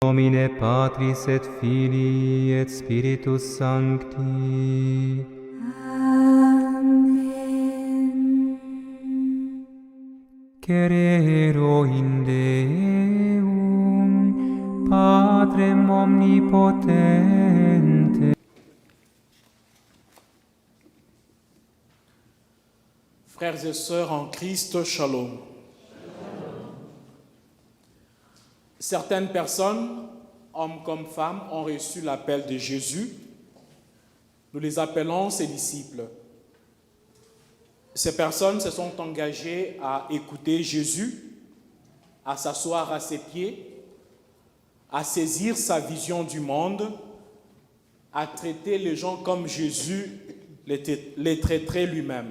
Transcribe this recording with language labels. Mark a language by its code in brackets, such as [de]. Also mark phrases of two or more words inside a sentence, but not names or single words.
[la] nomine Patris et Filii et Spiritus Sancti. Amen. Crero in Deum, Patrem omnipotente. [fr] Frères et sœurs en Christ, shalom. Certaines personnes, hommes comme femmes, ont reçu l'appel de Jésus. Nous les appelons ses disciples. Ces personnes se sont engagées à écouter Jésus, à s'asseoir à ses pieds, à saisir sa vision du monde, à traiter les gens comme Jésus les traiterait lui-même.